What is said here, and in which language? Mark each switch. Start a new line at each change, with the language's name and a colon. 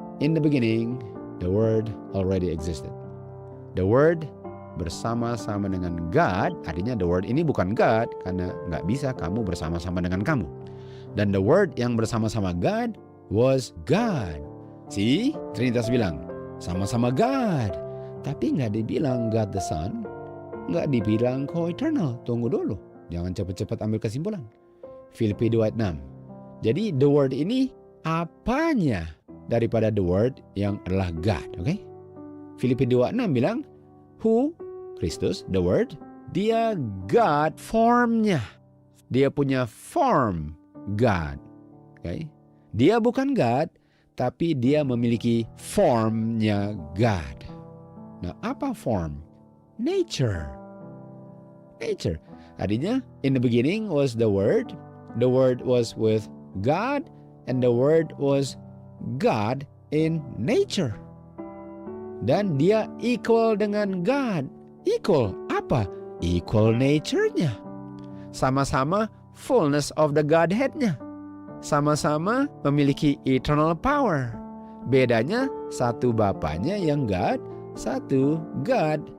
English: In the beginning, the Word already existed.
Indonesian: The Word bersama-sama dengan God, artinya the Word ini bukan God, karena nggak bisa kamu bersama-sama dengan kamu. Dan the Word yang bersama-sama God
English: was God.
Indonesian: See, Trinitas bilang, sama-sama God. Tapi nggak dibilang God the Son, nggak dibilang co-eternal. Tunggu dulu, jangan cepat-cepat ambil kesimpulan. Filipi 2:6. Jadi the Word ini apanya daripada the Word yang adalah God, oke? Filipi 2:6 bilang, who, Kristus, the Word, dia God formnya. Dia punya form God. Okay? Dia bukan God, tapi dia memiliki formnya God. Nah, apa form? Nature. Nature. Artinya,
English: in the beginning was the Word was with God, and the Word was God in nature.
Indonesian: Dan dia equal dengan God. Equal apa? Equal nature-nya. Sama-sama
English: fullness of the Godhead-
Indonesian: nya. Sama-sama memiliki eternal power. Bedanya satu bapaknya yang God, satu God.